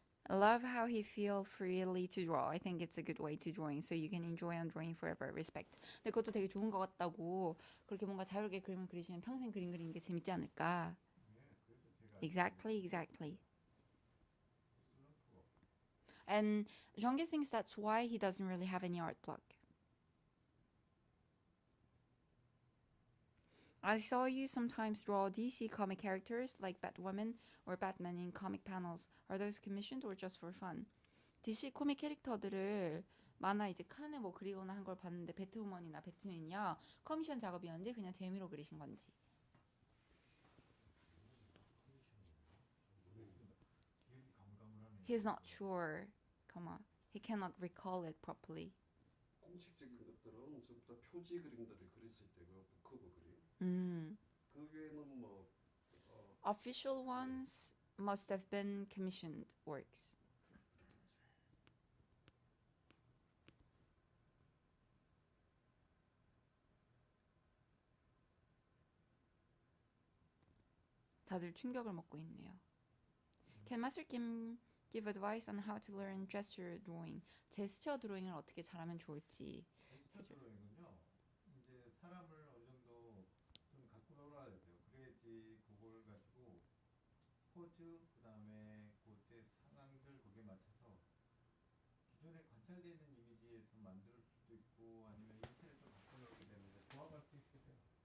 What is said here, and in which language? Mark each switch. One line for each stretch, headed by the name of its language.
English: I love how he feels freely to draw. I think it's a good way to drawing, so you can enjoy on drawing forever. Respect.
Korean: 근데 그것도 되게 좋은 것 같다고. 그렇게 뭔가 자유롭게 그림을 그리시면 평생 그림 그리는 게 재밌지 않을까? 그래서 제가
English: Exactly. And Jeonggi thinks that's why he doesn't really have any art block. I saw you sometimes draw DC comic characters like Batwoman or Batman in comic panels. Are those commissioned or just for fun?
Korean: DC 코믹 캐릭터들을 만화 이제 칸에 뭐 그리거나 한 걸 봤는데 배트우먼이나 배트맨이요. 커미션 작업이었는지 그냥 재미로 그리신 건지. 기억이 가물가물하네.
English: He's not sure. He cannot recall it properly.
Korean: 공식적인 것들은 전부 다 표지 그림들을 그렸을 때가 부커버 그림. 그 외에는 뭐
English: Official ones must have been commissioned works.
Korean: 다들 충격을 먹고 있네요.
English: Can Master Kim give advice on how to learn gesture drawing?
Korean: 제스처 드로잉을 어떻게 잘하면 좋을지. 제스처 드로잉은요. 이제 사람을 어느 정도 좀 갖고 놀아야 돼요. 그래야지 그걸 가지고 포즈 그다음에 그때 상황들 거기에 맞춰서 기존에 관찰되는 이미지에서 만들 수도 있고 아니면 인체를 좀 갖고 놀게 되는데 도와갈 수 있게 돼요.